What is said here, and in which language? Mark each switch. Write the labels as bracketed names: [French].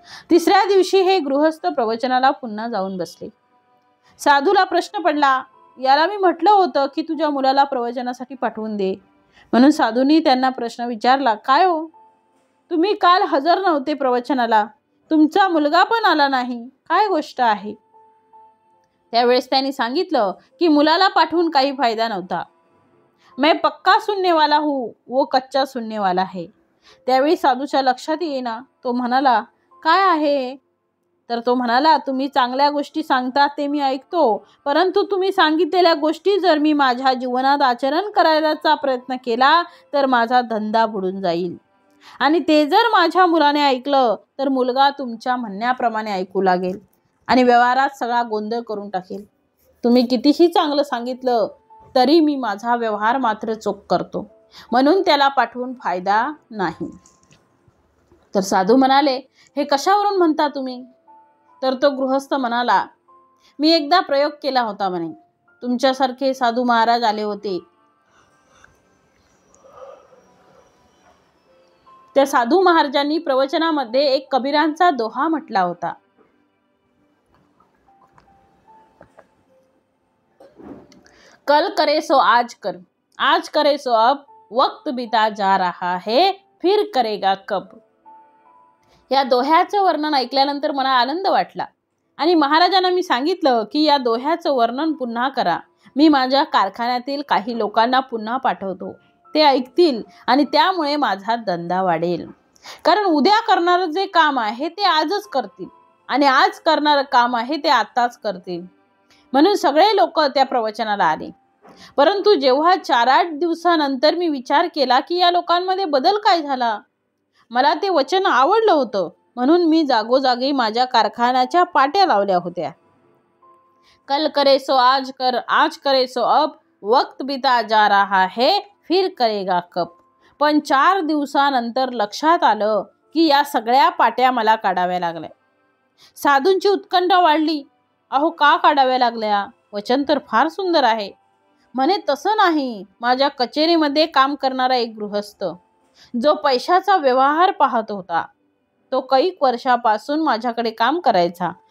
[Marathi] तिसऱ्या दिवशी हे गृहस्थ प्रवचनाला पुन्हा जाऊन बसले. साधूला प्रश्न पडला, याला मी म्हटलं होतं की तुझ्या मुलाला प्रवचनासाठी पाठवून दे, म्हणून साधूंनी त्यांना प्रश्न विचारला, काय हो, तुम्ही काल हजर नव्हते प्रवचनाला, तुमचा मुलगा पण आला नाही, काय गोष्ट आहे? त्यावेळेस त्यांनी सांगितलं की मुलाला पाठवून काही फायदा नव्हता. [Hindi] मैं पक्का सुनने वाला हूँ, वो कच्चा सुनने वाला है. [Marathi] त्यावेळी साधूच्या लक्षात येईना. तो म्हणाला, काय आहे? तर तो म्हणाला, तुम्ही चांगल्या गोष्टी सांगता ते मी ऐकतो, परंतु तुम्ही सांगितलेल्या गोष्टी जर मी माझ्या जीवनात आचरण करायचा प्रयत्न केला तर माझा धंदा बुडून जाईल. आणि ते जर माझ्या मुलाने ऐकलं तर मुलगा तुमच्या म्हणण्याप्रमाणे ऐकू लागेल आणि व्यवहारात सगळा गोंधळ करून टाकेल. तुम्ही कितीही चांगलं सांगितलं तरी मी माझा व्यवहार मात्र चोख करतो, म्हणून त्याला पाठवून फायदा नाही. तर साधू म्हणाले, हे कशावरून म्हणता तुम्ही? तर तो गृहस्थ म्हणाला, मी एकदा प्रयोग केला होता म्हणे. तुमच्यासारखे साधू महाराज आले होते. त्या साधू महाराजांनी प्रवचनामध्ये एक कबीरांचा दोहा म्हटला होता. [Hindi] कल करे सो आज कर, आज करे सो अब, वक्त बीता जा रहा है, फिर करेगा कब. [Marathi] या दोह्याचं वर्णन ऐकल्यानंतर मला आनंद वाटला आणि महाराजांना मी सांगितलं की या दोह्याचं वर्णन पुन्हा करा. मी माझ्या कारखान्यातील काही लोकांना पुन्हा पाठवतो, ते ऐकतील आणि त्यामुळे माझा धंदा वाढेल. कारण उद्या करणारं जे काम आहे ते आजच करतील आणि आज करणारं काम आहे ते आताच करतील. म्हणून सगळे लोक त्या प्रवचनाला आले. परंतु जेव्हा 4-8 दिवसानंतर मी विचार केला की या लोकांमध्ये बदल काय झाला, मला ते वचन आवडलं होतं, म्हणून मी जागोजागी माझ्या कारखान्याच्या पाट्या लावल्या होत्या. [Hindi] कल करे सो आज कर, आज करे सो अब, वक्त बीता जा रहा है, फिर करेगा कब. [Marathi] पण 4 दिवसानंतर लक्षात आलं की या सगळ्या पाट्या मला काढाव्या लागल्या. साधूंची उत्कंठा वाढली. अहो, का काढाव्या लागल्या? वचन तर फार सुंदर आहे. म्हणे, तसं नाही. माझ्या कचेरीमध्ये काम करणारा एक गृहस्थ जो पैशाचा व्यवहार पाहत होता, तो कैक वर्षापासून माझ्याकडे काम करायचा.